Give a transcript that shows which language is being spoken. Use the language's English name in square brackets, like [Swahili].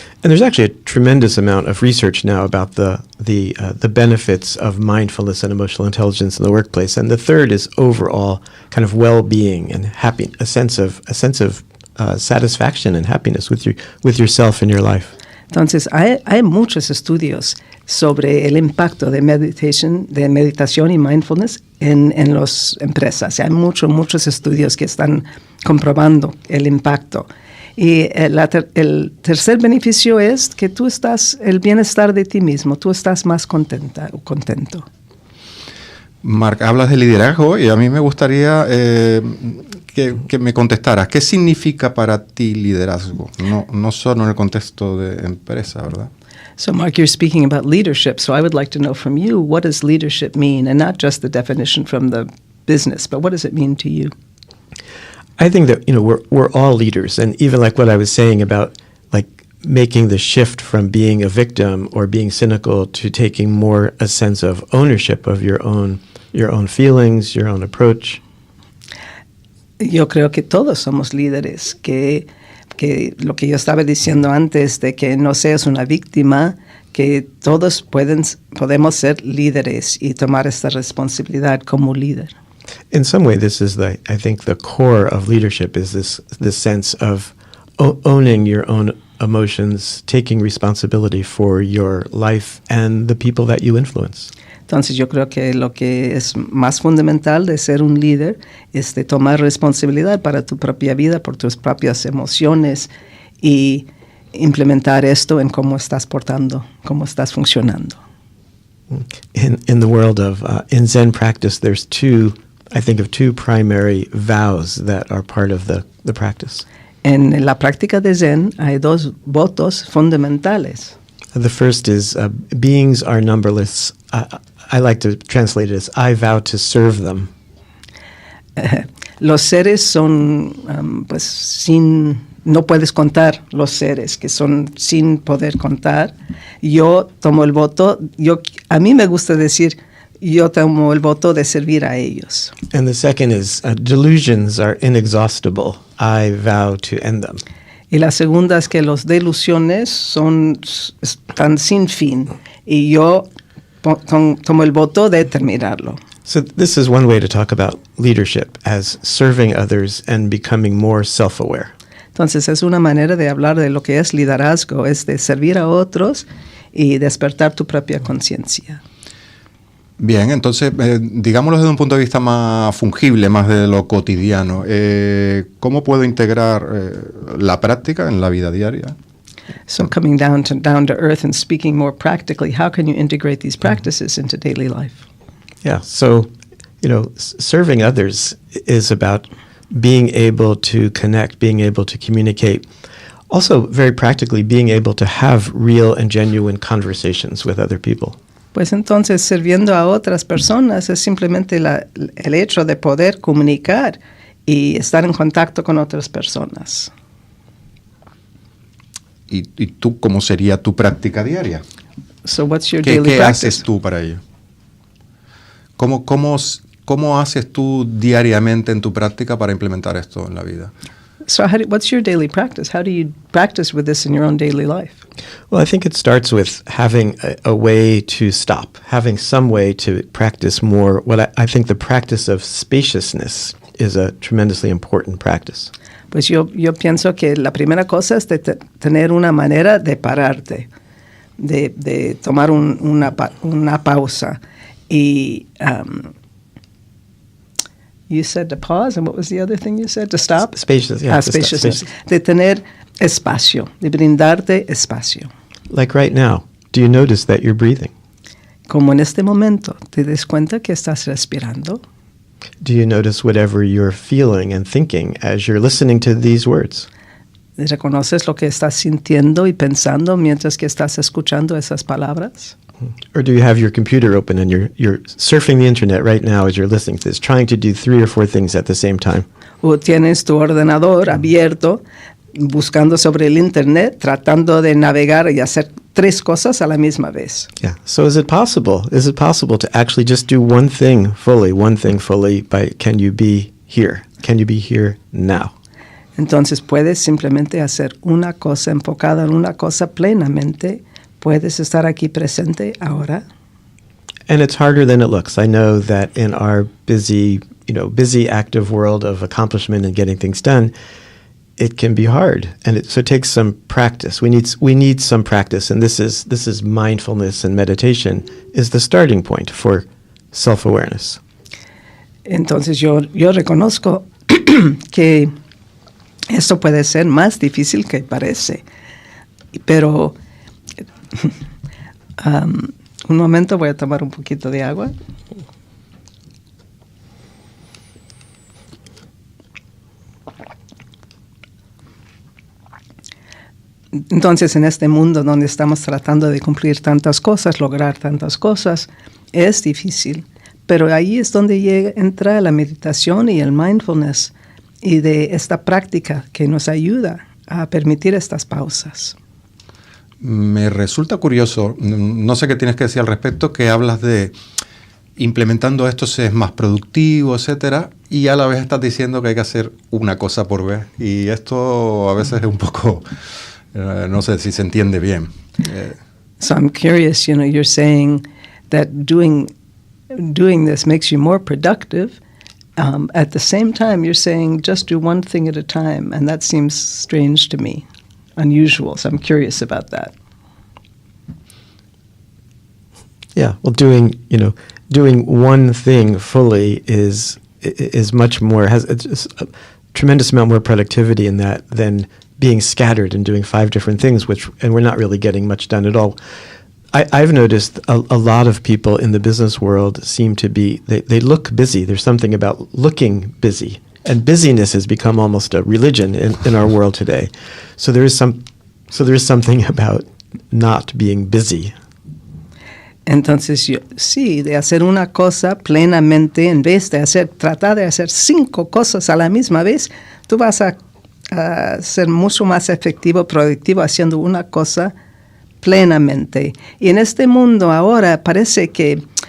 [English] And there's actually a tremendous amount of research now about the benefits of mindfulness and emotional intelligence in the workplace. And the third is overall kind of well-being and a sense of satisfaction and happiness with yourself and your life. [Spanish] Entonces, hay muchos estudios sobre el impacto de meditación y mindfulness en las empresas. Hay muchos estudios que están comprobando el impacto. Y el tercer beneficio es que tú estás, el bienestar de ti mismo, tú estás más contento. Marc, hablas de liderazgo y a mí me gustaría que me contestaras. ¿Qué significa para ti liderazgo? No solo en el contexto de empresa, ¿verdad? [English] So, Mark, you're speaking about leadership. So I would like to know from you, what does leadership mean? And not just the definition from the business, but what does it mean to you? I think that, we're all leaders. And even like what I was saying about like making the shift from being a victim or being cynical to taking more a sense of ownership of your own feelings, your own approach. [Spanish] Yo creo que todos somos líderes, que lo que yo estaba diciendo antes de que no seas una víctima, que todos podemos ser líderes y tomar esta responsabilidad como líder. [English] In some way, this is I think the core of leadership is this sense of owning your own emotions, taking responsibility for your life and the people that you influence. [Spanish] Entonces yo creo que lo que es más fundamental de ser un líder es de tomar responsabilidad para tu propia vida, por tus propias emociones y implementar esto en cómo estás portando, cómo estás funcionando. [English] In the world of in Zen practice, there's two primary vows that are part of the practice. [Spanish] En la práctica de Zen hay 2 votos fundamentales. [English] The first is beings are numberless. I like to translate it as I vow to serve them. [Spanish] Los seres son, no puedes contar los seres, que son sin poder contar. Yo tomo el voto, a mí me gusta decir, yo tomo el voto de servir a ellos. [English] And the second is delusions are inexhaustible. I vow to end them. [Spanish] Y la segunda es que las delusiones están sin fin y yo tomo el voto de terminarlo. [English] So this is one way to talk about leadership as serving others and becoming more self-aware. [Spanish] Entonces es una manera de hablar de lo que es liderazgo, es de servir a otros y despertar tu propia conciencia. Bien, entonces, digámoslo desde un punto de vista más fungible, más de lo cotidiano. ¿Cómo puedo integrar la práctica en la vida diaria? [English] So coming down to earth and speaking more practically, how can you integrate these practices into daily life? Yeah, so, serving others is about being able to connect, being able to communicate. Also, very practically, being able to have real and genuine conversations with other people. [Spanish] Pues entonces, sirviendo a otras personas es simplemente el hecho de poder comunicar y estar en contacto con otras personas. ¿Y tú cómo sería tu práctica diaria? [English] So what's your daily [Spanish] ¿Qué [English] practice? [Spanish] haces tú para ello? ¿Cómo haces tú diariamente en tu práctica para implementar esto en la vida? [English] So what's your daily practice? How do you practice with this in your own daily life? Well, I think it starts with having a way to stop, having some way to practice more. What I think the practice of spaciousness is a tremendously important practice. [Spanish] Pues yo pienso que la primera cosa es de tener una manera de pararte, de tomar una pausa. [English] Y you said to pause, and what was the other thing you said? To stop? Spacious, yeah. Spaciousness. [Spanish] De tener espacio, de brindarte espacio. [English] Like right now, do you notice that you're breathing? [Spanish] Como en este momento, ¿te das cuenta que estás respirando? [English] Do you notice whatever you're feeling and thinking as you're listening to these words? [Spanish] ¿Reconoces lo que estás sintiendo y pensando mientras que estás escuchando esas palabras? [English] Or do you have your computer open and you're surfing the internet right now as you're listening to this, trying to do 3 or 4 things at the same time? [Spanish] O tienes tu ordenador abierto, buscando sobre el internet, tratando de navegar y hacer 3 cosas a la misma vez. [English] Yeah. So is it possible? Is it possible to actually just do one thing fully by can you be here? Can you be here now? [Spanish] Entonces puedes simplemente hacer una cosa enfocada en una cosa plenamente. Puedes estar aquí presente ahora. [English] And it's harder than it looks. I know that in our busy active world of accomplishment and getting things done, it can be hard, and so it takes some practice. We need some practice, and this is mindfulness and meditation is the starting point for self-awareness. [Spanish] Entonces yo reconozco que esto puede ser más difícil que parece, pero un momento, voy a tomar un poquito de agua. Entonces, en este mundo donde estamos tratando de cumplir tantas cosas, lograr tantas cosas, es difícil. Pero ahí es donde entra la meditación y el mindfulness y de esta práctica que nos ayuda a permitir estas pausas. Me resulta curioso, no sé qué tienes que decir al respecto, que hablas de implementando esto se es más productivo, etcétera, y a la vez estás diciendo que hay que hacer una cosa por vez. Y esto a veces es un poco, no sé si se entiende bien. [English] So I'm curious, you're saying that doing this makes you more productive. At the same time, you're saying just do one thing at a time, and that seems strange to me, unusual. So I'm curious about that. Yeah, well, doing one thing fully is much more, has a tremendous amount more productivity in that than being scattered and doing 5 different things, and we're not really getting much done at all. I've noticed a lot of people in the business world seem to be, they look busy. There's something about looking busy. And busyness has become almost a religion in our world today. So there is something about not being busy. [Spanish] Entonces, sí, de hacer una cosa plenamente, en vez de tratar de hacer 5 cosas a la misma vez, tú vas a ser mucho más efectivo, productivo, haciendo una cosa plenamente. Y en este mundo ahora parece que